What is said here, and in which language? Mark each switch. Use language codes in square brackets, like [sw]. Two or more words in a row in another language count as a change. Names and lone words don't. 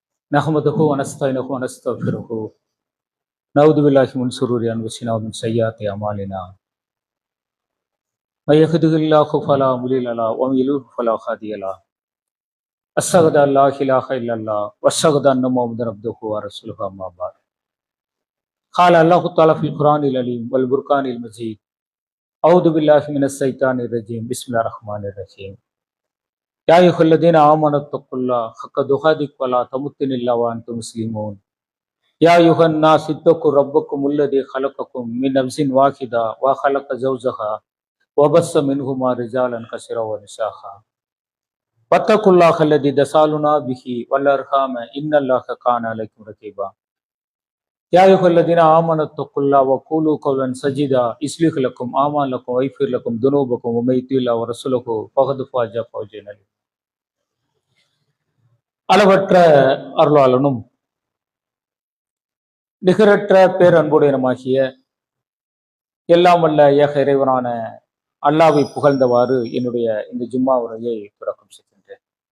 [ar] نحمده ونستعينه ونستغفره نعوذ بالله من شرور أنفسنا ومن سيئات أعمالنا من يهده الله فلا مضل له ومن يضلل فلا هادي له أشهد أن لا إله إلا الله وأشهد أن محمدا عبده ورسوله أما بعد. قال الله تعالى في القرآن العليم والبرقان المجيد أعوذ بالله من الشيطان الرجيم بسم الله الرحمن الرحيم يا أيها الذين آمنوا اتقوا الله حق تقاته ولا تموتن إلا وأنتم مسلمون يا أيها الناس اتقوا ربكم الذي خلقكم من نفس واحدة وخلق زوجها وبث منهما رجالا كثيرا ونساء واتقوا الله الذي تساءلون به والأرحام إن الله كان عليكم رقيبا يا أيها الذين آمنوا اتقوا الله وقولوا قولا سديدا يصلح لكم أعمالكم ويغفر لكم ذنوبكم ومن يطع الله ورسوله فقد فاز فوزا عظيما. [ta] அளவற்ற அருளாளனும் நிகரற்ற பேரன்புடையனுமாகிய எல்லாம் வல்ல ஏக இறைவனான அல்லாஹ்வை புகழ்ந்தவாறு என்னுடைய இந்த ஜும்மா உரையை தொடக்கம் செய்கின்றேன்.